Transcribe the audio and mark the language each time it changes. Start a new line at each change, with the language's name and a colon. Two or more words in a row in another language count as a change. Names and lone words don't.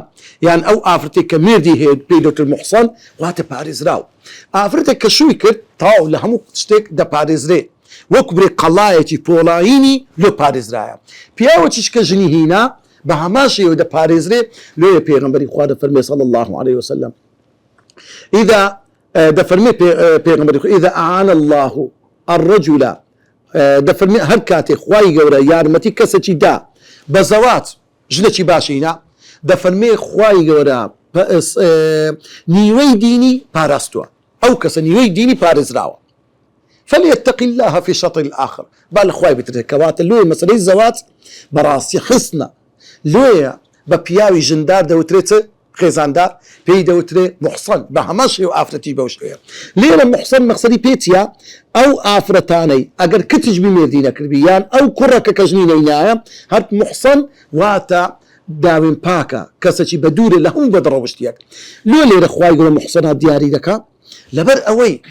Central Kurdish: یان ئەو ئافرەتێک کە مێردی هەیە پێی دەوتر محصن واتە پارێزراو ئافرەتێک کە شووی کرد تاو لە هەموو شتێک دەپارێزرێ وەکو برێ قەڵایەکی پۆڵاینی لۆ پارێزرایە پیاوەکیش کە ژنی هینا بە هەمان شێوە دەپارێزرێ لۆیە پێغەمبەری خوا دەفەرمێ
Arabic: صلی الله عليه وسلم
Central Kurdish: إذا دەفەرمێ پێغەمبەری خوا
Arabic: إذا أعان الله الرجل
Central Kurdish: دەفەرمێ هەر کاتێک خوای گەورە یارمەتی کەسێکی دا بە زەواج ژنێکی باشینە دەفەرمێ خوای گەورە نیوەی دینی پاراستووە ئەو کەسە نیوەی دینی پارێزراوە
Arabic: فليتق الله في شطر الآخر
Central Kurdish: بل خوای بترێت کەواتە لۆی مەسەلەی زەواج بەڕاستی حسنە لۆیە بە پیاوی ژندار دەوترێت خێزاندار پێی دەوترێت محسن بە هەمان شێوە ئافرەتی بەو شێوەیە لێرە محسن مەقسەدی پێچیە ئەو ئافرەتانەی ئەگەر کچیش بمێردی نەکردبی یان ئەو کوڕەکە کە ژنی نەینایە هەر محسن واتە داوین پاکە کەسێکی بە دوورە لە هەموو بەدڕەوشتیەک لۆ لێرە خوای گەورە محسنات دیاری دەکا لەبەر ئەوەی